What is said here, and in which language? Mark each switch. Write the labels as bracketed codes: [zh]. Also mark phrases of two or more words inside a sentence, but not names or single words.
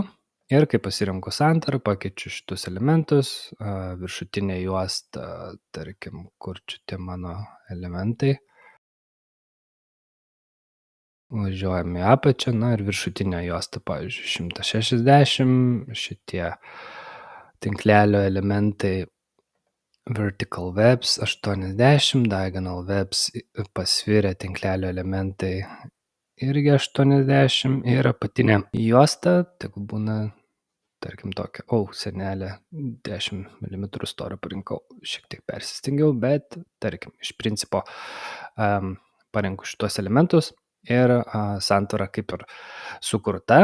[lt] Ir kai pasirinku santvarą, pakeičiu šitus elementus, viršutinė juosta, tarkim, kur čia tie mano elementai. Važiuojame į apačią, ir viršutinė juosta, pavyzdžiui, 160, šitie tinklelio elementai, [en] vertical [lt] webs 80, [en] diagonal webs [lt] pasvirę tinklelio elementai irgi 80 ir apatinė juosta, tegul būna, tarkim, tokia, senelė, 10 mm storio parinkau, šiek tiek persistengiau, bet, tarkim, iš principo parenku šitos elementus ir santvara kaip ir sukurta.